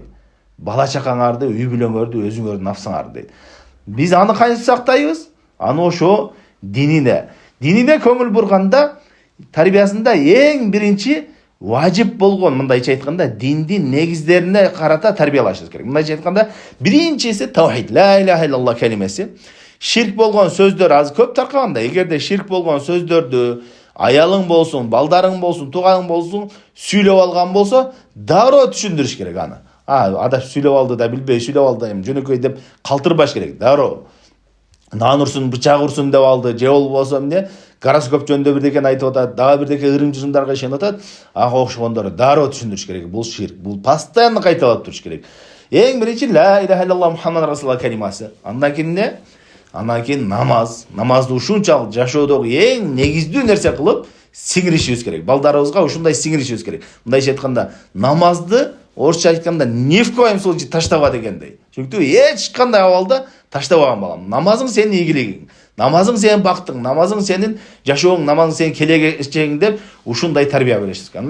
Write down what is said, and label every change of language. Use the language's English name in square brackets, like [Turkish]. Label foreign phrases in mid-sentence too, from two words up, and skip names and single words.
[Kyrgyz] Бала чакаңарды, үй бүлөңөрдү, өзүңөрдүн нафсыңарды дейт. Биз аны кантип сактайбыз? Аны ошо динине көңүл бурганда, тарбиясында эң биринчи важип болгон, мындайча айтканда, диндин негиздерине карата тарбиялашыбыз керек. Мындайча айтканда, биринчиси таухид, [Arabic] لا إله إلا الله [Kyrgyz] калимеси. Ширк болгон сөздөр аз көп таркаганда, эгерде ширк болгон сөздөрдү аялың болсун, балдарың болсун, тууганың болсун сүйлөп алган болсо, дароо түшүндүрүш керек аны. Адаш сүйлөп алды да билбей сүйлөп алды, жөнөкөй деп калтырбаш керек. Дароо нан урсун, бычак урсун деп алды, же болбосо эмне гороскоп жөнүндө бирдекени айтып атат, дагы бирдеке ырым-жырымдарга ишенип атат. Ага окшогондору дароо түшүндүрүш керек. Бул ширк, бул постоянно кайталап туруш керек. Эң биринчи [Arabic] لا إله إلا الله محمد رسول الله [Kyrgyz] калимасы. Андан кийин намазды ушунчалык жашоодогу эң негиздүү нерсе кылып сиңиришибиз керек. Балдарыбызга ушундай сиңиришибиз керек. Мындайча айтканда, намазды орусча айтканда [Russian] ни в коем случае [Kyrgyz] таштаба дегендей. Чүнкү эч кандай абалда таштабаган балам. Намазың сенин ийгилигиң, намазың сенин бактың, намазың сенин жашооң, намазың сенин келечегиң деп ушундай тарбия беришибиз керек.